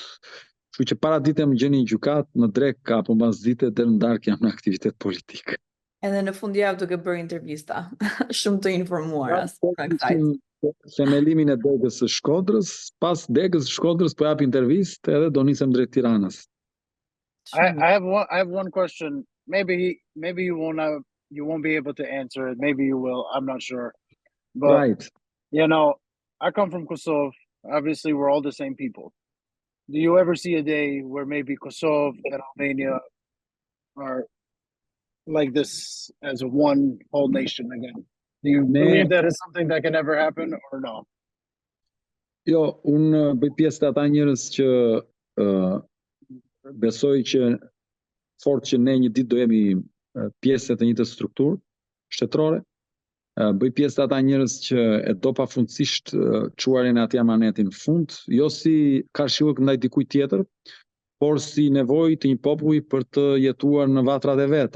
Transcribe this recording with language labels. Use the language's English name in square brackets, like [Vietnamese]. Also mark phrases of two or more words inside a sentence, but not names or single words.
[Albanian] Kështu që para dite më gjeni një gjykat, në drek apo mbas dite deri në darkë jam në aktivitet politik. Edhe në fundjavë duke bërë intervista. Shumë të informuara. Themelimin e degës së Shkodrës, pas degës së Shkodrës po jap intervistë edhe do nisem drejt Tiranës. [English] I have one question. Maybe you won't be able to answer it. Maybe you will. I'm not sure. But Right. I come from Kosovo. Obviously, we're all the same people. Do you ever see a day where maybe Kosovo and Albania are like this as one whole nation again? Do you believe that is something that can ever happen or no? [Albanian] Jo, unë bëj pjesë të ata njerëz që besoj që fort që ne një ditë do jemi pjesë të njëjtës strukturë shtetërore. Bëj pjesë të ata njerëz që e do pafundësisht çuarjen e atij amanetin në fund, jo si karshillëk ndaj dikujt tjetër, por si nevojë të një populli për të jetuar në vatrat e veta.